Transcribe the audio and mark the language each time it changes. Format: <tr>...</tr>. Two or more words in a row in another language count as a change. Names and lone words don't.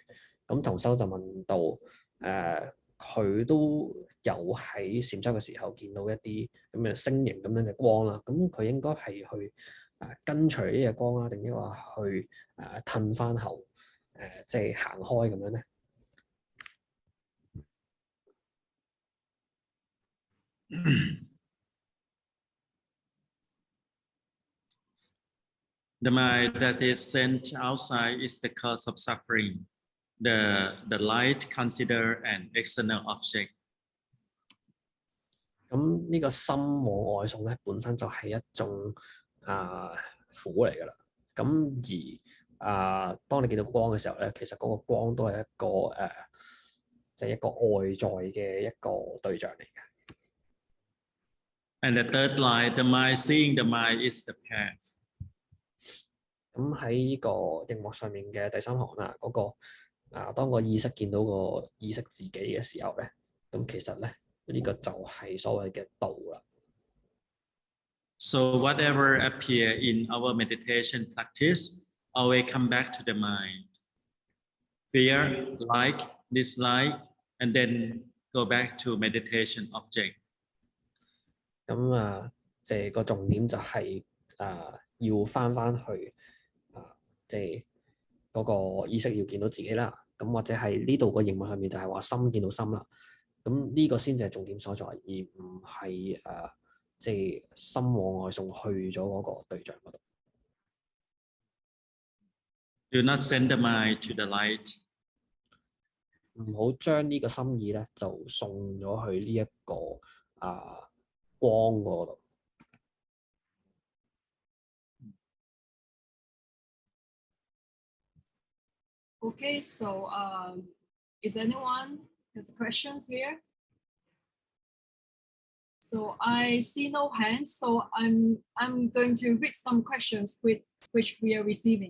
<yue>咁同修就問到佢都有喺禪修嘅時候見到一啲咁嘅星形咁樣嘅光啦，咁佢應該係去跟隨呢隻光啦，定抑或去褪翻後即係行開咁樣咧</yue> <en>？The mind that is sent outside is the cause of suffering. The light consider an external object.</en> <yue>咁呢個心往外送咧，本身就係一種苦嚟㗎啦。咁而當你見到光嘅時候咧，其實嗰個光都係一個即係一個外在嘅一個對象嚟嘅。</yue> <en>And the third line, the mind seeing the mind is the path.</en> <yue>咁喺呢個熒幕上面嘅第三行啦，嗰個當個意識見到個意識自己嘅時候咧，咁其實咧呢個就係所謂嘅道啦。</yue> <en>So whatever appear in our meditation practice, always come back to the mind. Fear, like, dislike, and then go back to meditation object.</en> <yue>咁即係個重點就係要翻去即係嗰個意識要見到自己啦。咁或者係呢度個熒幕上面就係話心見到心啦。咁呢個先至係重點所在，而唔係即係心往外送去咗嗰個對象嗰度。</yue> <en>Do not send the mind to the light.</en> <yue>唔好將呢個心意咧就送咗去呢一個光嗰度。</yue> <en>Okay, so is anyone has questions here? So I see no hands, so I'm going to read some questions which we are receiving.</en>